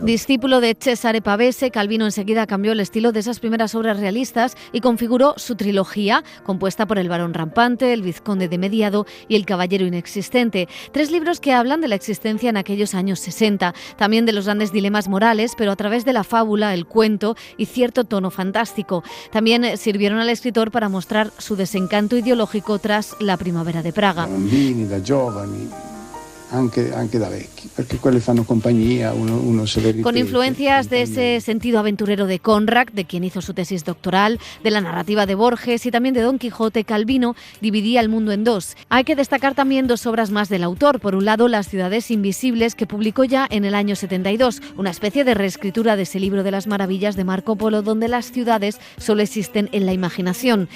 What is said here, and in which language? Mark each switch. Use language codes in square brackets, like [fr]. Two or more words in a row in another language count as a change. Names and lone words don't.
[es] Discípulo de Cesare Pavese, Calvino enseguida cambió el estilo de esas primeras obras realistas y configuró su trilogía, compuesta por El varón rampante, El vizconde de Mediado y El caballero inexistente. 3 libros que hablan de la existencia en aquellos años 60, también de los grandes dilemas morales, pero a través de la fábula, el cuento y cierto tono fantástico. También sirvieron al escritor para mostrar su desencanto ideológico tras la primavera de Praga. [it] Bambini, da giovani, anche da vecchi, perché quelli fanno compagnia, uno se le ripete. [es] Con influencias de ese sentido aventurero de Conrad, de quien hizo su tesis doctoral, de la narrativa de Borges y también de Don Quijote, Calvino dividía el mundo en dos. Hay que destacar también 2 obras más del autor. Por un lado, Las ciudades invisibles, que publicó ya en el año 72, una especie de reescritura de ese libro de las maravillas de Marco Polo, donde las ciudades solo existen en la imaginación.